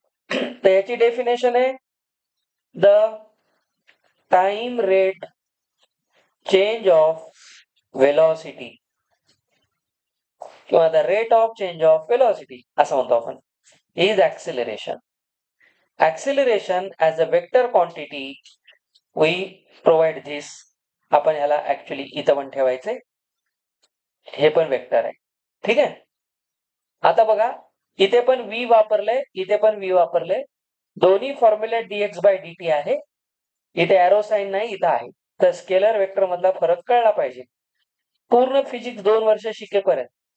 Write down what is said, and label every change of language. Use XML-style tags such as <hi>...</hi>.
<mr>तर याची डेफिनेशन आहे</mr> <en>the time rate change of velocity</en> <mr>किंवा</mr> <en>the rate of change of velocity</en> <mr>असं म्हणतो आपण,</mr> <en>Is acceleration. Acceleration as a vector quantity we provide this.</en> <mr>आपण ह्याला ऍक्च्युअली इथं पण ठेवायचंय, हे पण वेक्टर आहे. ठीक आहे. आता बघा, इथे पण v वापरलंय, इथे पण v वापरलंय. दोन्ही फॉर्म्युलेट dx by dt आहे. इथे एरो साइन नाही, इथं आहे. तर स्केलर वेक्टर मधला फरक कळला पाहिजे. पूर्ण फिजिक्स 2 वर्ष शिकेपर्यंत</mr>